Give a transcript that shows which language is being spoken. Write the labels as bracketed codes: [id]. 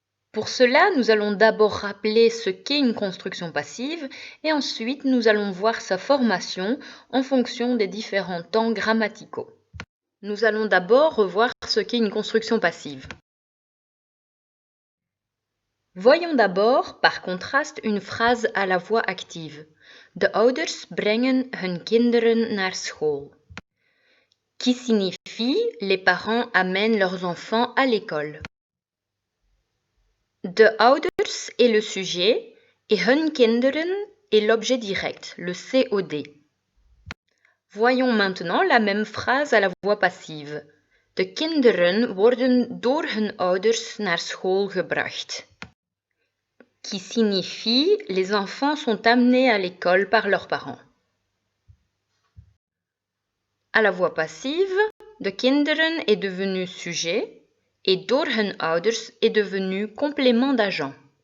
[fr] Pour cela, nous allons d'abord rappeler ce qu'est une construction passive et ensuite nous allons voir sa formation en fonction des différents temps grammaticaux. Nous allons d'abord revoir ce qu'est une construction passive. Voyons d'abord, par contraste, une phrase à la voix active. [nl] De ouders brengen hun kinderen naar school. [fr] Qui signifie les parents amènent leurs enfants à l'école. De ouders est le sujet et hun kinderen est l'objet direct, le COD. Voyons maintenant la même phrase à la voix passive. [nl] De kinderen worden door hun ouders naar school gebracht. [fr] Qui signifie les enfants sont amenés à l'école par leurs parents. À la voix passive, de kinderen est devenu sujet et door hun ouders est devenu complément d'agent.